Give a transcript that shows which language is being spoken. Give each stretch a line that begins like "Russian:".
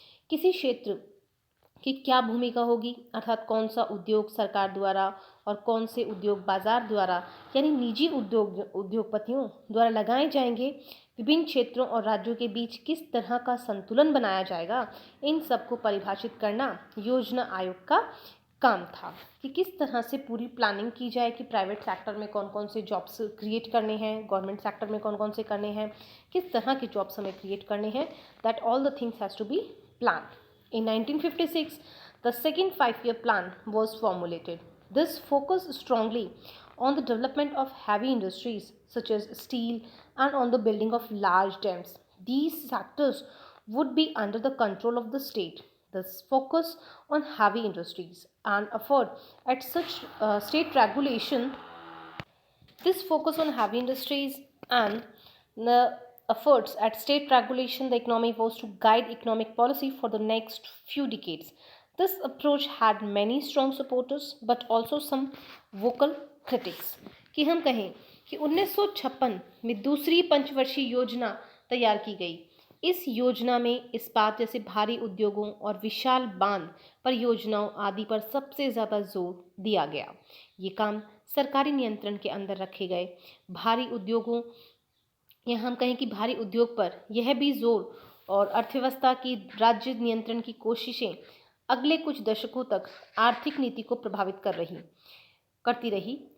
Hindi: किसी क्षेत्र की क्या भूमिका होगी, अर्थात कौन सा उद्योग सरकार द्वारा और कौन से उद्योग बाजार द्वारा यानी निजी उद्योगपतियों द्वारा लगाए जाएंगे, विभिन्न क्षेत्रों और राज्यों के बीच किस तरह का संतुलन बनाया जाएगा, इन सबको परिभाषित करना योजना आयोग का काम था कि किस तरह से पूरी प्लानिंग की जाए कि प्राइवेट सेक्टर में कौन कौन से जॉब्स क्रिएट करने हैं, गवर्नमेंट सेक्टर में कौन कौन से करने हैं, किस तरह के जॉब्स हमें क्रिएट करने हैं,
English: That all the things has to be planned. In 1956, the second five-year plan was formulated. This focused strongly on the development of heavy industries such as steel and on the building of large dams. These sectors would be under the control of the state. This focus on heavy industries and effort at such state regulation. This focus on heavy industries and the efforts at state regulation the economy was to guide economic policy for the next few decades. This approach had many strong supporters but also some vocal critics.
Hindi: कि हम कहें कि 1956 में दूसरी पंचवर्षीय योजना तैयार की गई। इस योजना में इस्पात जैसे भारी उद्योगों और विशाल बांध परियोजनाओं आदि पर सबसे ज़्यादा जोर दिया गया। ये काम सरकारी नियंत्रण के अंदर रखे गए। भारी उद्योगों या हम कहें कि भारी उद्योग पर यह भी जोर और अर्थव्यवस्था की राज्य नियंत्रण की कोशिशें अगले कुछ दशकों तक आर्थिक नीति को प्रभावित करती रही।